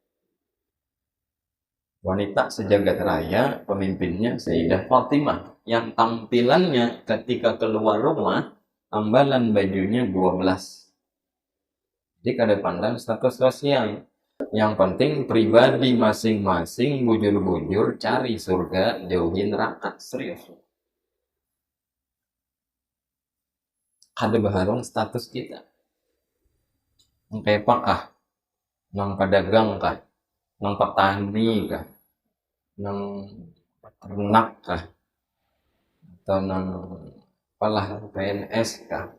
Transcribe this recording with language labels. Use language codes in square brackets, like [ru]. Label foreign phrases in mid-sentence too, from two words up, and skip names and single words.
[id] Wanita sejagat raya, pemimpinnya Sayyidah Fatimah, yang tampilannya ketika keluar rumah tambalan bajunya 12. [bjn] Jadi kada pandang status sosial. Yang penting pribadi masing-masing bujur-bujur cari surga, jauhi neraka. [id] Serius. [bjn] Kada baharung status kita. Nang kepak kah? Nang pedagang kah? Nang petani kah? Nang ternak kah? Atau nang apalah PNS kah?